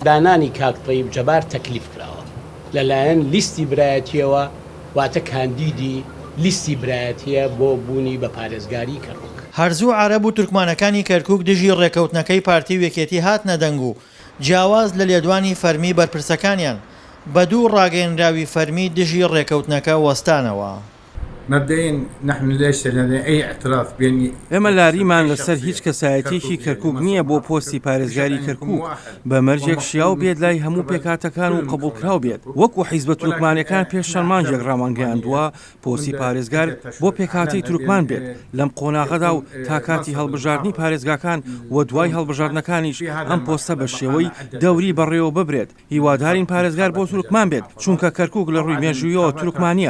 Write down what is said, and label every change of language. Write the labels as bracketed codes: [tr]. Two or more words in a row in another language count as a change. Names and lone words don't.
[ckb] دانانی کاک تەیب جەبار تەکلیف کراوە لەلایەن لیستی برایەتیەوە واتە کاندیدی لیستی برایەتیە بۆ بوونی بە پارێزگاری کەرکوک. هەرزوو عەرەب و تورکمانەکانی کەرکوک دژی ڕێککەوتنەکەی پارتی و یەکێتی هاتنە دەنگ و جیاواز لە لێدوانی فەرمی بەرپرسەکانیان بە دوو ڕاگەیەنراوی فەرمی دژی ڕێککەوتنەکە وەستانەوە. [ar] مبدئيا نحن ليس لدينا أي اعتراف بأن [ckb] ئێمە لاریمان لەسەر هیچ کەسایەتێکی کەرکوک نییە بۆ پۆستی پارێزگاری کەرکوک بە مەرجێک شیاو بێت لای هەموو پێکاتەکان و قبولکراو بێت وەکو حیزبە تورکمانیەکان پێشەن مانجێک ڕامانگەیاندووە پۆستی پارێزگار بۆ پێکاتەی تورکمان بێت لەم قۆناغەدا و تا کاتی هەڵبژاردننی پارێزگاکان و دوای هەڵبژاردنەکانیش ئەم پۆستە بە شێوەی دەوری بەڕێوە ببرێت هیوادارین پارێزگار بۆ تورکمان بێت چونکە کەرکوک لە ڕووی مێژوویەوە تورکمانیە.